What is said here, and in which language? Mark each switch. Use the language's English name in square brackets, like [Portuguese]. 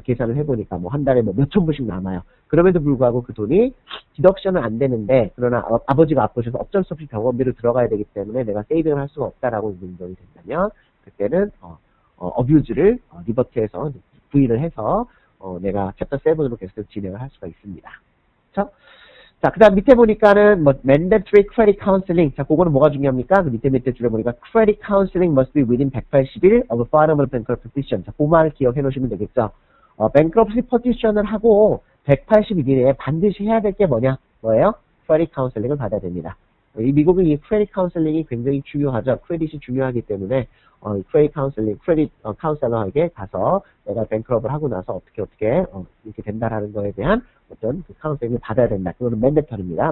[Korean] 계산을 해보니까 뭐 한 달에 뭐 몇천 불씩 남아요. 그럼에도 불구하고 그 돈이 디덕션은 안 되는데, 그러나 아버지가 아프셔서 어쩔 수 없이 병원비로 들어가야 되기 때문에 내가 세이빙을 할 수가 없다라고 인정이 된다면, 그때는 어뷰즈를 리버트해서 부인을 해서 내가 챕터 7으로 계속 진행을 할 수가 있습니다. 그렇죠? 자, 그 다음 밑에 보니까는, mandatory credit counseling. 자, 그거는 뭐가 중요합니까? 그 밑에 줄에 보니까, [English] credit counseling must be within 180일 of filing of bankruptcy petition. [Korean] 자, 그 말을 기억해 놓으시면 되겠죠. bankruptcy petition을 하고, 180일 이내에 반드시 해야 될 게 뭐예요? credit counseling을 받아야 됩니다. 이 미국은 이 credit counseling이 굉장히 중요하죠. 크레딧이 중요하기 때문에, credit counseling, credit counselor에게 가서 내가 bankrupt를 하고 나서 어떻게 이렇게 된다라는 거에 대한 어떤 그 카운셀링을 받아야 된다. 그거는 mandatory입니다.